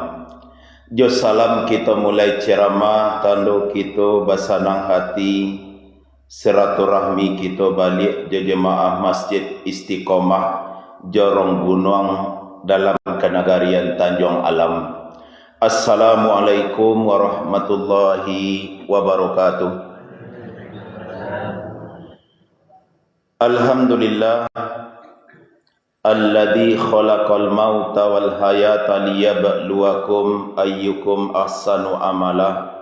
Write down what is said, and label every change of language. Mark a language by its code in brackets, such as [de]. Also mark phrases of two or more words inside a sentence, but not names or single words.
[min] Jo salam kita mulai ceramah, tanda kita basanang hati, silaturahmi kita balik jo jemaah Masjid Istiqomah Jorong Gunung dalam kenegarian Tanjung Alam. [ar] السلام عليكم ورحمة الله وبركاته. الحمد لله الذي خلق الموت والحياة ليبلوكم أيكم أحسن عملا.